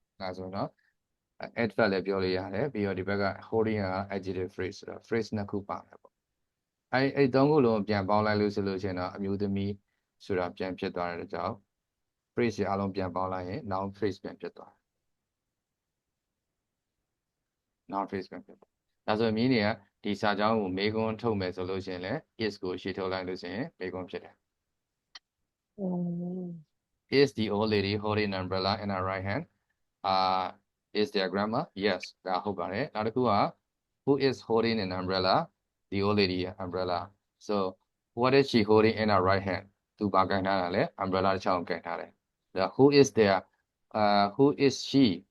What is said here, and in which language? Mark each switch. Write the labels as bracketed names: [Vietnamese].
[Burmese] ဒါဆိုတော့ adverb လည်းပြောလို့ရတယ်ပြီးတော့ဒီဘက်က holding က adjective phrase ဆိုတော့ phrase နှစ်ခုပါမယ်ပေါ့အဲ့သုံးခုလုံးပြန်ပေါင်းလိုက်လို့ဆိုလို့ရှိရင်တော့အမျိုးသမီးဆိုတာပြန်ဖြစ်သွားတဲ့ကြောင့် phrase တွေအလုံးပြန်ပေါင်းလိုက်ရင် noun phrase ပြန်ဖြစ်သွားတယ် noun phrase ပြန်ဖြစ်သွားဒါဆိုရင်မြင်းတွေကဒီစာကြောင်းကိုမေခွန်းထုတ်မယ်ဆိုလို့ရှိရင်လည်း is ကိုရှေ့ထုတ်လိုက်လို့ရှိရင်မေခွန်းဖြစ်တယ် [English] Is the old lady holding an umbrella in her right hand? Is their grandma? Yes, [Burmese] ဒါဟုတ်ပါတယ်နောက်တစ်ခုက [English] who is holding an umbrella? The old lady umbrella. So what is she holding in her right hand? [Burmese] သူဘာကင်ထားတာလဲ umbrella တစ်ချောင်းကင်ထားတယ် [English] who is their who is she?